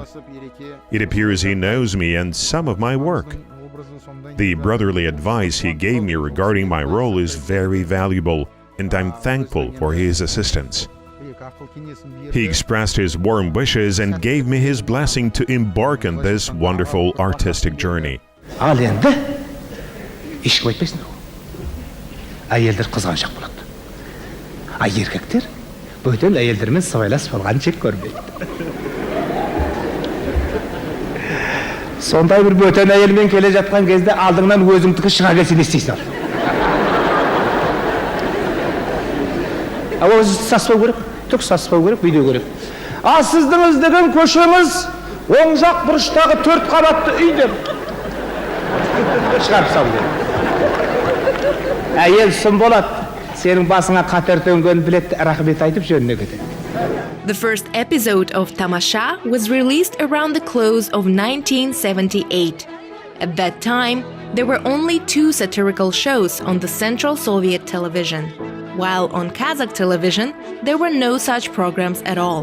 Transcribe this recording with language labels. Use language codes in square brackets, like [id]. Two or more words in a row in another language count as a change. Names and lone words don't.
[en] It appears he knows me and some of my work. The brotherly advice he gave me regarding my role is very valuable, and I'm thankful for his assistance. He expressed his warm wishes and gave me his blessing to embark on this wonderful artistic journey. [kk] Ал енді ешкім айтпайсың. Әйелдер қызғаншақ болады. Еркектер бөтен әйелдермен сыбайлас болған жек көрмейді. Сондай бір бөтен әйелмен келе жатқан кезде алдыңнан өзіңдікі шыға келсе не істейсің? Ал өзі саспау керек, түк саспау керек, билеу керек. Ал сіздің іздеген көшеңіз оң жақ бұрыштағы 4 қабатты үйде. Шығарып салу керек. Әйел сұм болады. Сенің басыңа қатер төнген білет рахмет айтып жөніне кетеді. [en] The first episode of Tamasha was released around the close of 1978. At that time, there were only 2 satirical shows on the Central Soviet television, while on Kazakh television, there were no such programs at all.